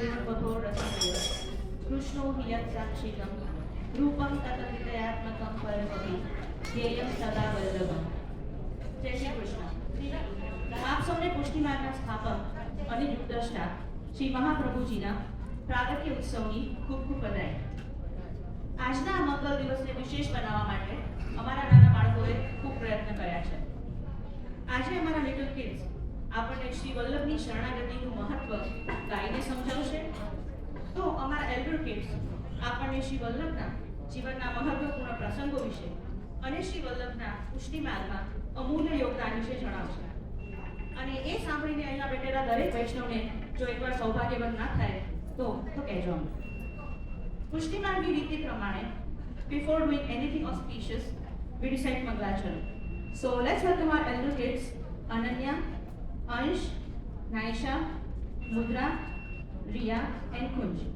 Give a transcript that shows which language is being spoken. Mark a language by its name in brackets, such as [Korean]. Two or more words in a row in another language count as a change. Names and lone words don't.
[Sanskrit] स्वभो रसमय कृष्णो हि यत्साक्षिकं रूपं ततविदयात्मकं परमपि ध्येयं सदा वल्लभम्। [Hindi] जय श्री कृष्ण। [Gujarati] आप સૌને પુષ્ટિ માર્ગના સ્થાપક અને યુગદ્રષ્ટા શ્રી મહાપ્રભુજીના પ્રાગટ્ય ઉત્સવની ખૂબ ખૂબ વધાઈ। આજના આ મંગલ દિવસને વિશેષ બનાવવા માટે અમારા નાના બાળકોએ ખૂબ પ્રયત્ન કર્યા છે। આજે અમારા [English] little kids [Gujarati] આપણને શ્રી વલ્લભની શરણાગતિનું મહત્વ ગાઈને સમજાવશે, તો અમારા [English] elder kids [Gujarati] આપણને શ્રી વલ્લભના જીવનના મહત્વપૂર્ણ પ્રસંગો વિશે અને શ્રી વલ્લભના પુષ્ટિ માર્ગમાં અમૂલ્ય યોગદાન વિશે જણાવશે। અને એ સાંભળીને અહીંયા બેઠેલા દરેક વૈષ્ણવને જો એકવાર સૌભાગ્યવંત ના થાય તો કહેજો। પુષ્ટિ માર્ગની રીતિ પ્રમાણે [English] before doing anything auspicious we recite Mangalacharan. So let's welcome our elder kids Ananya, Ansh, Naisha, Mudra, Riya and Kunj.